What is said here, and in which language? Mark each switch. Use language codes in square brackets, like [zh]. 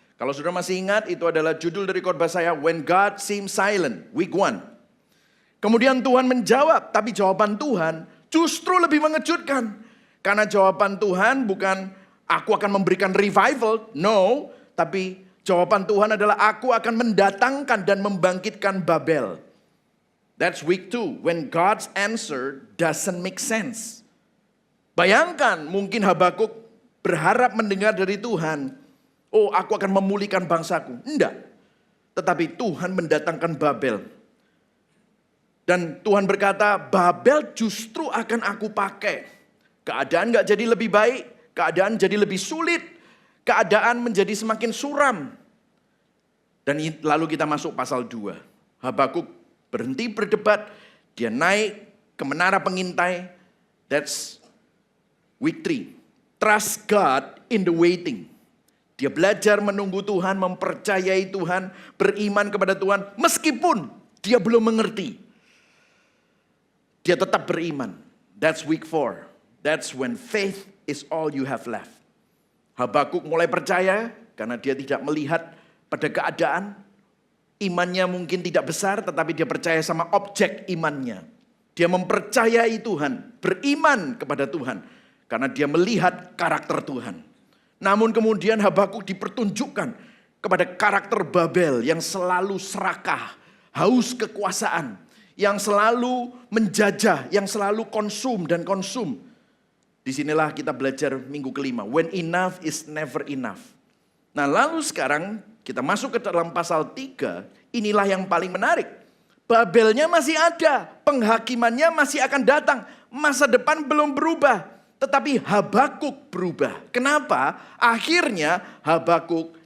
[id] Kalau saudara masih ingat, itu adalah judul dari khotbah saya, [en] When God Seems Silent, week 1. [id] Kemudian Tuhan menjawab, tapi jawaban Tuhan justru lebih mengejutkan. Karena jawaban Tuhan bukan, aku akan memberikan revival, no. Tapi jawaban Tuhan adalah, aku akan mendatangkan dan membangkitkan Babel. [en] That's week 2, when God's answer doesn't make sense. [id] Bayangkan, mungkin Habakuk berharap mendengar dari Tuhan, oh, aku akan memulihkan bangsaku. Enggak. Tetapi Tuhan mendatangkan Babel. Dan Tuhan berkata, Babel justru akan aku pakai. Keadaan gak jadi lebih baik. Keadaan jadi lebih sulit. Keadaan menjadi semakin suram. Dan lalu kita masuk pasal 2. Habakuk berhenti berdebat. Dia naik ke menara pengintai. [en] That's week 3. Trust God in the waiting. [id] Dia belajar menunggu Tuhan, mempercayai Tuhan, beriman kepada Tuhan. Meskipun dia belum mengerti. Dia tetap beriman. [en] That's week 4. That's when faith is all you have left. [id] Habakuk mulai percaya karena dia tidak melihat pada keadaan. Imannya mungkin tidak besar, tetapi dia percaya sama objek imannya. Dia mempercayai Tuhan, beriman kepada Tuhan. Karena dia melihat karakter Tuhan. Namun kemudian Habakuk dipertunjukkan kepada karakter Babel yang selalu serakah, haus kekuasaan, yang selalu menjajah, yang selalu konsum dan konsum. Disinilah kita belajar minggu kelima. [en] When enough is never enough. [id] Nah, lalu sekarang kita masuk ke dalam pasal 3. Inilah yang paling menarik. Babelnya masih ada, penghakimannya masih akan datang. Masa depan belum berubah. Tetapi Habakuk berubah. Kenapa? Akhirnya Habakuk